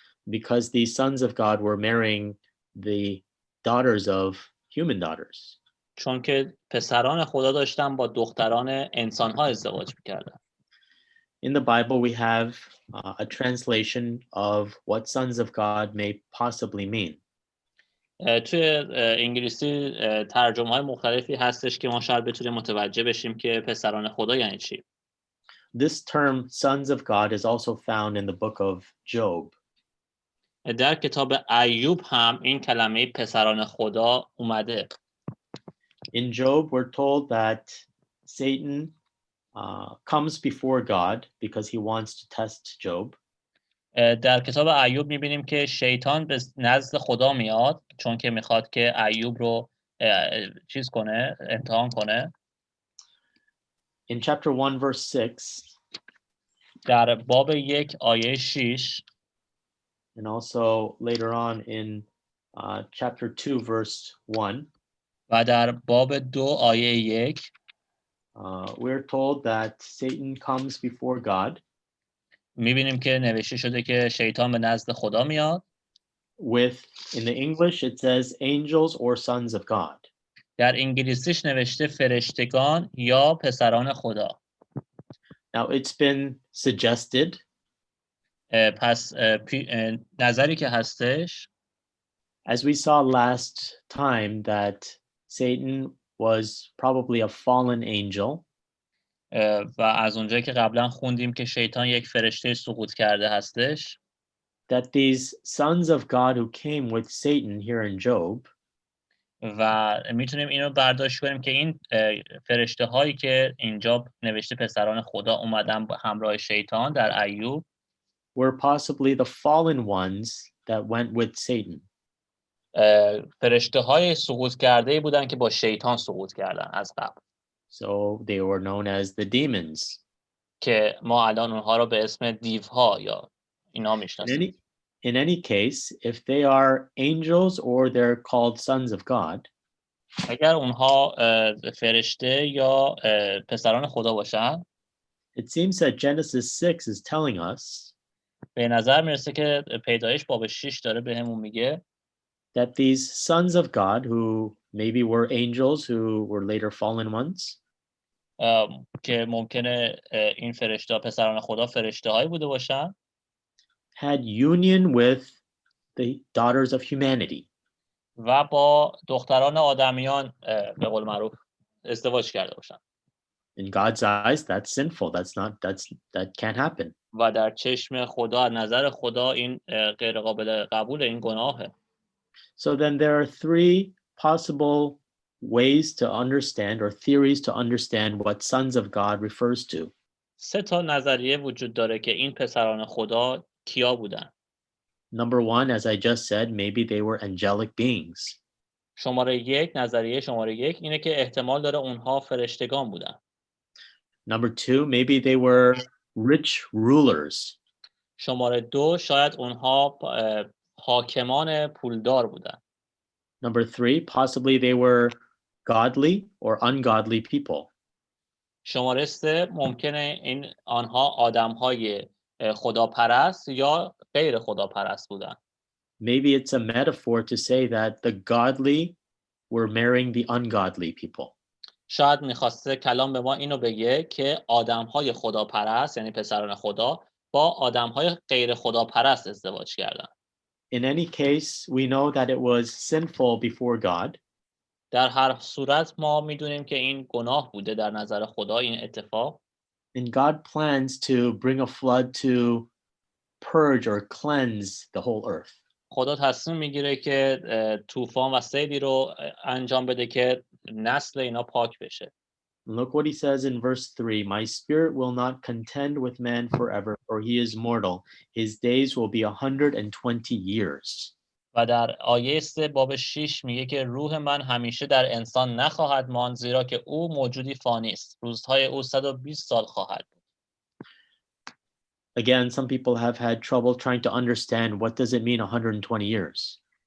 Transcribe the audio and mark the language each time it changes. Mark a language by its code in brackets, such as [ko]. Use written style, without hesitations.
[en] Because these sons of God were marrying the daughters of human daughters. [fa] چون که پسران خدا داشتن با دختران انسانها ازدواج میکردن. [en] In the Bible, we have a translation of what sons of God may possibly mean. [fa] توی انگلیسی ترجمه های مختلفی هستش که ما شاید بتونیم متوجه بشیم که پسران خدا یعنی چی. [en] This term sons of God is also found in the book of Job. [fa] در کتاب ایوب هم این کلمه پسران خدا اومده. [en] In Job, we're told that Satan comes before God because he wants to test Job. [fa] در کتاب ایوب میبینیم که شیطان به نزد خدا میاد چون که میخواد که ایوب رو چیز کنه، امتحان کنه. [en] In chapter 1 verse 6, [fa] در باب 1 آیه 6 [en] and also later on in chapter 2 verse 1, [fa] و در باب 2 آیه 1 [en] we're told that Satan comes before God [fa] میبینیم که نوشته شده که شیطان به نزد خدا میاد. [en] with, in the English it says angels or sons of God. [fa] در انگلیسیش نوشته فرشتگان یا پسران خدا. [en] Now it's been suggested [fa] پس نظری که هستش [en] as we saw last time that Satan was probably a fallen angel. [fa] و از اونجایی که قبلا خوندیم که شیطان یک فرشته سقوط کرده هستش. [en] That these sons of God who came with Satan here in Job [fa] و میتونیم اینو برداشت کنیم که این فرشته هایی که اینجا نوشته پسران خدا اومدن همراه شیطان در ایوب [en] were possibly the fallen ones that went with Satan. [fa] فرشته های سقوط کرده بودن که با شیطان سقوط کردن از قبل. [en] So they were known as the demons. [fa] که ما الان اونها رو به اسم دیوها یا اینا میشناسیم. [en] In any case, if they are angels or they're called sons of God, [fa] اگر اونها فرشته یا پسران خدا باشن, [en] it seems that Genesis 6 is telling us [fa] به نظر میرسه که پیدایش باب 6 داره بهمون میگه [en] that these sons of God who maybe were angels who were later fallen ones, [fa] که ممکنه این فرشته پسران خدا فرشته هایی بوده باشن, [en] had union with the daughters of humanity. [fa] و با دختران آدمیان به قول معروف ازدواج کرده باشن. [en] In God's eyes, that's sinful. That can't happen. [fa] و در چشم خدا، از نظر خدا این غیر قابل قبول، این گناهه. [en] So then there are three possible ways to understand or theories to understand what sons of God refers to. [fa] سه تا نظریه وجود داره که این پسران خدا کیا بودن. [en] Number one, as I just said, maybe they were angelic beings. [fa] نظریه شماره یک اینه که احتمال داره اونها فرشتگان بودن. [en] Number two, maybe they were rich rulers. [fa] شماره دو شاید اونها حاکمان پولدار بودن. [en] Number three, possibly they were godly or ungodly people. [fa] شماره سه ممکنه آنها آدم‌های خداپرست یا غیر خداپرست بودن. [en] Maybe it's a metaphor to say that the godly were marrying the ungodly people. [fa] شاید میخواسته کلام به ما اینو بگه که آدم‌های خداپرست یعنی پسران خدا با آدم‌های غیر خداپرست ازدواج کردن. [en] In any case, we know that it was sinful before God. [fa] در هر صورت ما میدونیم که این گناه بوده در نظر خدا این اتفاق. [en] And God plans to bring a flood to purge or cleanse the whole earth. [fa] خدا تصمیم میگیره که طوفان و سیلی رو انجام بده که نسل اینا پاک بشه. [en] And look what he says in verse 3. My spirit will not contend with man forever, for he is mortal. His days will be 120 years. [fa] و در آیه 3 باب 6 میگه که روح من همیشه در انسان نخواهد ماند، زیرا که او موجودی فانی است. روزهای او 120 سال خواهد بود. [en] Again, some people have had trouble trying to understand what does it mean 120 years.